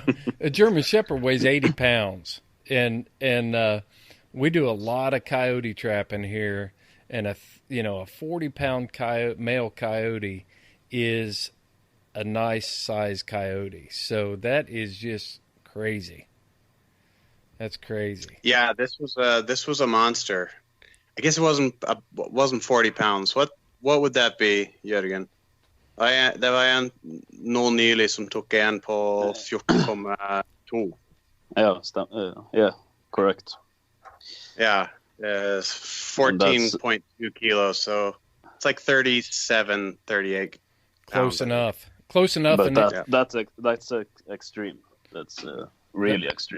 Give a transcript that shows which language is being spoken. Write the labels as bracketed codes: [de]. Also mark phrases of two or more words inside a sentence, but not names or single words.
[en] a German Shepherd weighs 80 pounds. And we do a lot of coyote trapping here, and a 40-pound male coyote is a nice size coyote. So that is just crazy. That's crazy. Yeah, this was a monster. I guess it wasn't 40 pounds. What would that be, Jorgen? [no] Det var en nå nylig som tok en på 14,2. [en] Yeah, correct. Yeah, 14.2 kilos, so it's like 37, 38 Close pounds. Close enough. But that's extreme. That's really extreme.